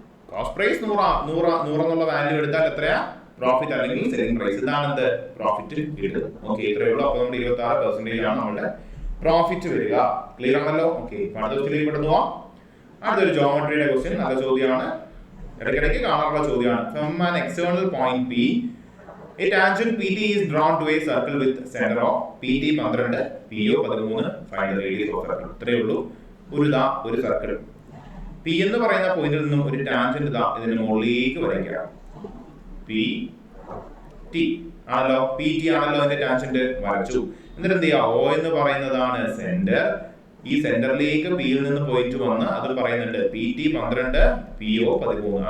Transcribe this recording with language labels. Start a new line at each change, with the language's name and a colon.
Malayalam: Cost price 100 എന്നുള്ള value എടുത്താൽ എത്രയാ? പ്രോഫിറ്റ് അല്ലെങ്കിൽ സെല്ലിംഗ് പ്രൈസ്. ഇതാണ് എന്ത്? പ്രോഫിറ്റ് കിട്ടുന്നത്. ഓക്കെ, ഇത്രയേ ഉള്ളൂ. അപ്പൊ നമ്മുടെ 26% ആണ് നമ്മുടെ പ്രോഫിറ്റ് വരിക. ക്ലിയർ ആണല്ലോ? ഓക്കെ, അടുത്ത ദിവസത്തിലേക്ക് പെട്ടെന്ന് പോവാം. അടുത്തൊരു ജോമെട്രിയുടെ ക്വസ്റ്റ്യൻ. നല്ല ചോദ്യമാണ്, ഇടയ്ക്കിടയ്ക്ക് കാണാറുള്ള ചോദ്യമാണ്.
English: From an external point P, a tangent PT is drawn to a circle with center of PT 12, PO 13. Find the radius of circle.
Malayalam: ഇത്രയേ ഉള്ളൂ. ഒരു സർക്കിൾ P എന്ന് പറയുന്ന പോയിന്റിൽ നിന്നും ഒരു ടാൻജന്റ് ഇതിന് മുകളിലേക്ക് വരയ്ക്കുക. PT ആണല്ലോ, PT ആണല്ലോ അതിന്റെ ടാൻജന്റ്. വരച്ചു. എന്നിട്ട് എന്ത് ചെയ്യുക? O എന്ന് പറയുന്നതാണ് സെന്റർ. ഈ സെന്ററിലേക്ക് പിയിൽ നിന്ന് പോയിട്ട് വന്ന് അത് പറയുന്നുണ്ട് PT 12, PO 13.